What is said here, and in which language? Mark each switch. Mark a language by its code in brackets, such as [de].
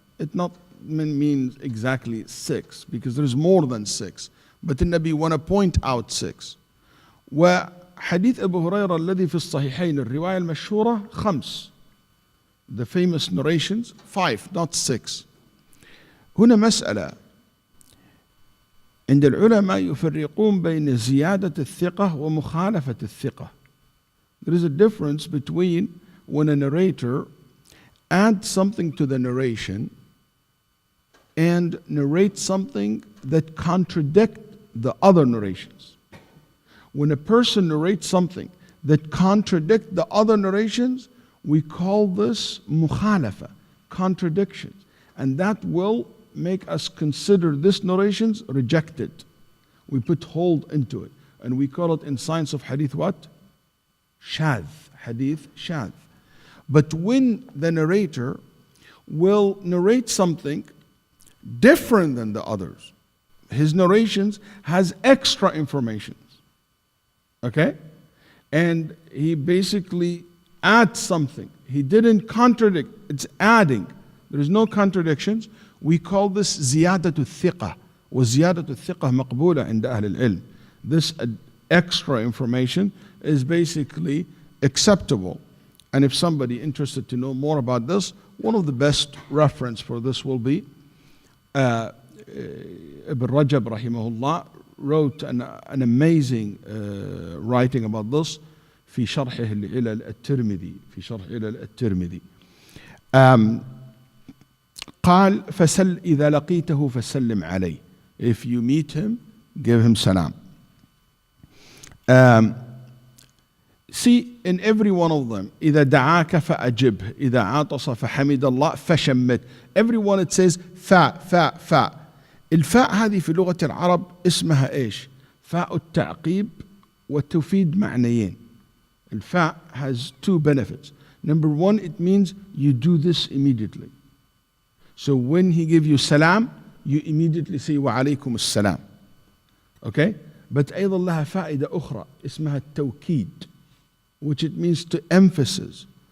[en] It not means exactly 6, because there is more than 6. But the Nabi want to point out 6. [ar] وحديث أبو هريرة الذي في الصحيحين الرواية المشهورة 5. [en] The famous narrations 5, not 6. [ar] هنا مسألة. عند العلماء يفرقون بين زيادة الثقة ومخالفة الثقة. [en] There is a difference between when a narrator adds something to the narration and narrate something that contradicts the other narrations. When a person narrates something that contradicts the other narrations, we call this mukhalafa, contradictions. And that will make us consider this narrations rejected. We put hold into it. And we call it in science of hadith what? Shadh, hadith shadh. But when the narrator will narrate something different than the others, his narrations has extra information. Okay? And he basically adds something. He didn't contradict, it's adding. There is no contradictions. We call this ziyadatu thiqah. [ar] وزيادة الثقة مقبولة عند أهل العلم. [en] This extra information is basically acceptable. And if somebody interested to know more about this, one of the best reference for this will be Ibn Rajab rahimahullah wrote an amazing writing about this [ar] في شرحه لعلل الترمذي في شرح علل الترمذي. قال فسل إذا لقيته فسلم عليه. [en] If you meet him, give him salam. See, in every one of them, [ar] إذا دعاك فأجبه, إذا عطس فحمد الله فشمت. [en] Every one it says فاء. [ar] الفاء هذه في لغة العرب اسمها إيش؟ فاء التعقيب وتفيد معنيين. [en] الفاء has two benefits. Number one, it means you do this immediately. So when he gives you salam, you immediately say [ar] وعليكم السلام. [en] Okay? But [ar] أيضا لها فائدة أخرى اسمها التوكيد, [en] which it means to emphasis.